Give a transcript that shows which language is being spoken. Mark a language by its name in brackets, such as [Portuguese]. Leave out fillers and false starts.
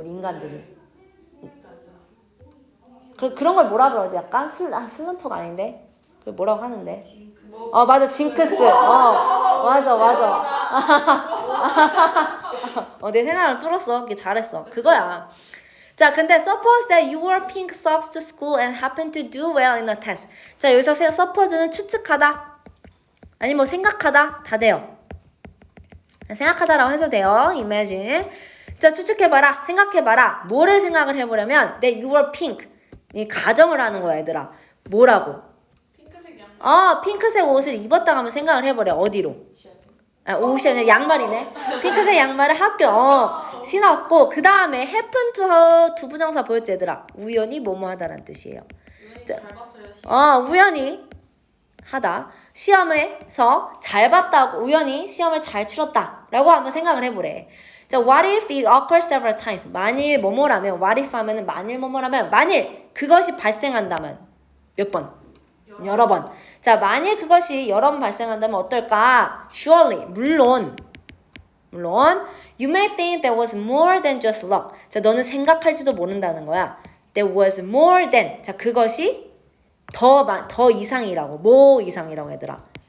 [Korean] 우리 인간들이. 그런 걸 뭐라 그러지? 약간 슬럼프가 아닌데? 그 뭐라고 하는데? 맞아. 징크스. 맞아. 내 생각을 뚫었어. 잘했어. 그거야. 자, 근데 [English] suppose that you wore pink socks to school and happened to do well in a test. [Korean] 자, 여기서 suppose는 추측하다, 아니 뭐 생각하다 다 돼요. 생각하다라고 해도 돼요. [English] imagine. [Korean] 자, 추측해봐라, 생각해봐라. 뭐를 생각을 해보려면 [English] that you were pink. [Korean] 이 가정을 하는 거야, 얘들아. 뭐라고? 핑크색 양말. 핑크색 옷을 입었다고 한번 생각을 해보래. 어디로? 지하철. 옷이 아니라 양말이네. 핑크색 양말을 학교 신었고 그 다음에 happen to 두 부정사 보였지 얘들아. 우연히 뭐뭐 하다라는 뜻이에요. 우연히 자, 잘 봤어요. 우연히 하다. 시험에서 잘 봤다고 우연히 시험을 잘 치렀다 라고 한번 생각을 해보래. [English] 자, what if it occurs several times? [Korean] 만일 뭐뭐라면 what if 하면은 만일 뭐뭐라면 만일 그것이 발생한다면 몇 번? 여러 번. 자, 만일 그것이 여러 번 발생한다면 어떨까? [English] Surely, [Korean] 물론, [English] you may think there was more than just luck. [Korean] 자, 너는 생각할지도 모른다는 거야. [English] There was more than. [Korean] 자, 그것이 더 이상이라고. 뭐 이상이라고 얘들아?